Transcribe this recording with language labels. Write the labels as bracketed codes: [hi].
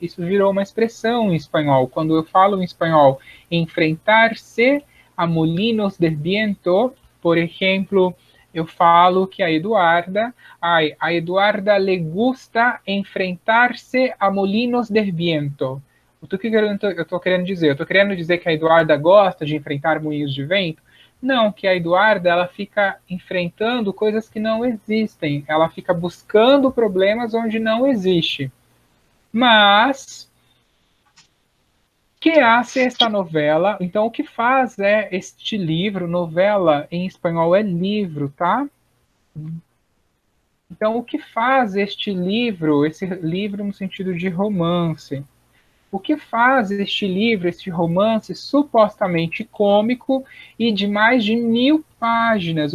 [pt] Isso virou uma expressão em espanhol. Quando eu falo em espanhol, [es] enfrentar-se a molinos de viento, [pt] por exemplo, eu falo que a Eduarda [es] le gusta enfrentar-se a molinos de viento. [pt] O que eu estou querendo dizer? Eu estou querendo dizer que a Eduarda gosta de enfrentar moinhos de vento? Não, que a Eduarda ela fica enfrentando coisas que não existem. Ela fica buscando problemas onde não existe. [es] Mas que hace esta novela? [pt] Então, o que faz é este livro, novela em espanhol é livro, tá? Então, o que faz este livro, esse livro no sentido de romance? O que faz este livro, este romance supostamente cômico e de mais de 1000 páginas?